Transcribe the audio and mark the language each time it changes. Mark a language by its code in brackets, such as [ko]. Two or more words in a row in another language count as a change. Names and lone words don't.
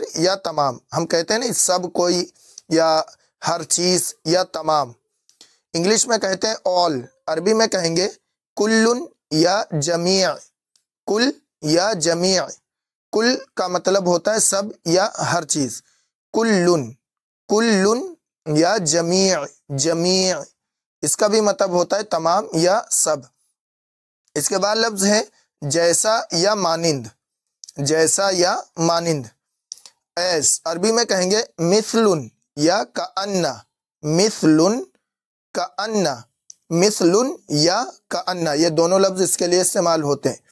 [ur] یا تمام، ہم کہتے ہیں نا سب کوئی یا ہر چیز یا تمام، انگلش میں کہتے ہیں all، عربی میں کہیں گے کلن یا جمیع، کل یا جمیع، کل کا مطلب ہوتا ہے سب یا ہر چیز، کلن، کلن یا جمیع، جمیع اس کا بھی مطلب ہوتا ہے تمام یا سب۔ اس کے بعد لفظ ہے جیسا یا مانند، جیسا یا مانند، ایس عربی میں کہیں گے مثلن یا کأن، مثلن، کأن، مثلن یا کأن، یہ دونوں لفظ اس کے لیے استعمال ہوتے ہیں۔